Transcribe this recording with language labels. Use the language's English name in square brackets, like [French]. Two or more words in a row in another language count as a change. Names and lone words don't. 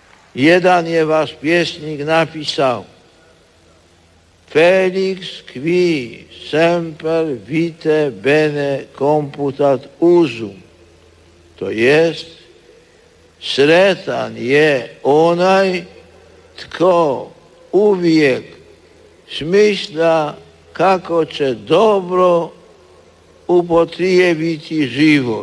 [Croatian] Jedan je váš pjesnik napisal: [Latin] Felix qui semper vitae bene computat usum. [Croatian] To jest, sretan je onaj tko uvijek smišlja kako će dobro upotrijebiti život.